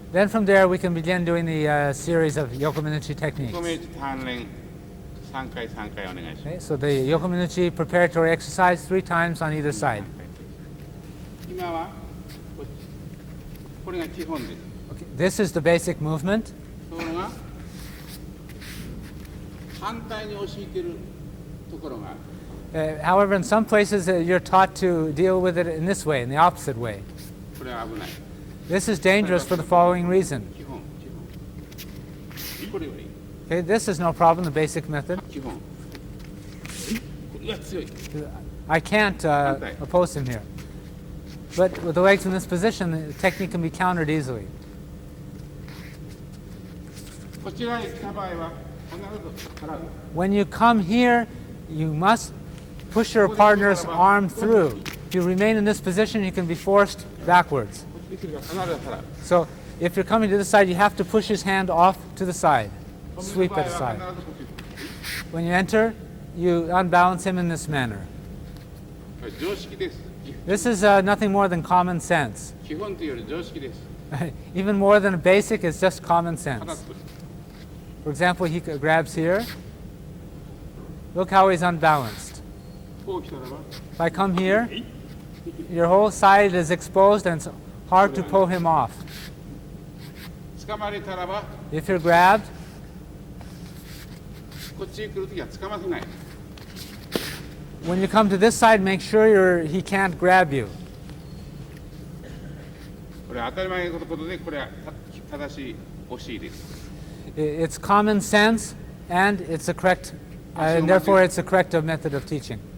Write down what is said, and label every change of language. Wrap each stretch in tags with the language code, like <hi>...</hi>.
<en>Then from there we can begin doing the series of Yokomenuchi techniques.</en> <ja>横目打ち鍛錬3回3回お願いします。</ja> <en>Okay, so the Yokomenuchi preparatory exercise 3 times on either side.</en> <ja>今はこれが基本です。</ja> <en>Okay, this is the basic movement.</en> <ja>ところが反対に押しいてるところが</ja> <en>However, in some places you're taught to deal with it in this way, in the opposite way.</en> <ja>これは危ない。</ja> <en>This is dangerous for the following reason.</en> <ja>基本。これより</ja> <en>Okay, this is no problem, the basic method.</en> <ja>基本。うわ強い。</ja> <en>I can't oppose him here. But with the legs in this position, the technique can be countered easily.</en> <ja>こちらへ来た場合は必ず払う。</ja> <en>When you come here, you must push your partner's arm through. If you remain in this position, you can be forced backwards.</en> <ja>必ず払う。</ja> <en>So if you're coming to this side, you have to push his hand off to the side, sweep it aside. When you enter, you unbalance him in this manner.</en> <ja>常識です。</ja> <en>This is nothing more than common sense.</en> <ja>基本というより常識です。</ja> <en>Even more than a basic, it's just common た sense.</en> <ja>だ作る。</ja> <en>For example, he grabs here. Look how he's unbalanced.</en> <ja>こう来たらば</ja> <en>If I come here, your whole side is exposed and it's hard to pull him off.</en> <ja>掴まれたらば</ja> <en>If you're grabbed,</en> <ja>こっちへ来るときは掴ませない。</ja> <en>when you come to this side, make sure he can't grab you.</en> <ja>これは当たり前のことで、これは正しい教えです。</ja> <en>It's common sense, and it's a correct, and therefore it's a correct method of teaching.</en>